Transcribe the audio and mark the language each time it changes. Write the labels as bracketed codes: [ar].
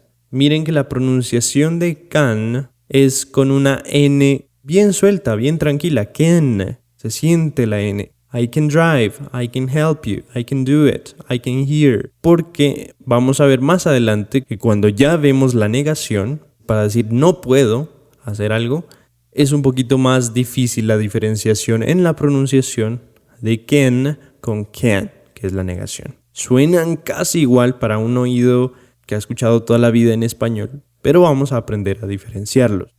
[es] Miren que la pronunciación de can es con una N bien suelta, bien tranquila. Can, se siente la N. [en] I can drive, I can help you, I can do it, I can hear. [es] Porque vamos a ver más adelante que cuando ya vemos la negación, para decir no puedo hacer algo, es un poquito más difícil la diferenciación en la pronunciación de can con can, que es la negación. Suenan casi igual para un oído que ha escuchado toda la vida en español, pero vamos a aprender a diferenciarlos.